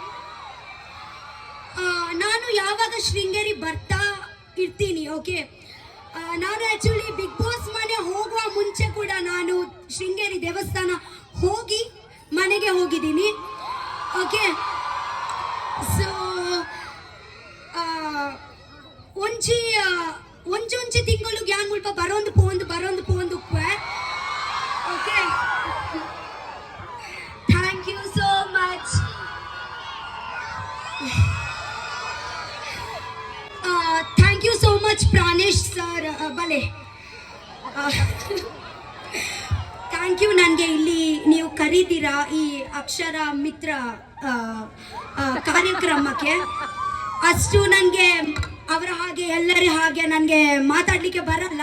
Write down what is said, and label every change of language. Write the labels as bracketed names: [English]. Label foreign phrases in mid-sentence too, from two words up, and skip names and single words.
[Kannada] ನಾನು ಯಾವಾಗ ಶೃಂಗೇರಿ ಬರ್ತಾ ಇರ್ತೀನಿ. ಓಕೆ, ನಾನು ಆ್ಯಕ್ಚುಲಿ ಬಿಗ್ ಬಾಸ್ ಮನೆ ಹೋಗುವ ಮುಂಚೆ ಕೂಡ ನಾನು ಶೃಂಗೇರಿ ದೇವಸ್ಥಾನ ಹೋಗಿ ಮನೆಗೆ ಹೋಗಿದ್ದೀನಿ. [English] okay, so [Tulu] ಒಂಚೊಂಚಿ ತಿಂಗಳು ಗ್ಯಾನ್ ಮುಲ್ಪ ಬರೋಂದು ಪೋಂದು [English] okay, thank you so much. thank you so much ಪ್ರಾಣೇಶ್ ಸರ್. [Kannada] ಬಲೆ [English] thank you [Kannada] ನನಗೆ ಇಲ್ಲಿ ನೀವು ಕರೀತೀರಾ ಈ ಅಕ್ಷರ ಮಿತ್ರ ಕಾರ್ಯಕ್ರಮಕ್ಕೆ. ಅಷ್ಟು ನನಗೆ ಅವರ ಹಾಗೆ ಎಲ್ಲರ ಹಾಗೆ ನನಗೆ ಮಾತಾಡಲಿಕ್ಕೆ ಬರಲ್ಲ.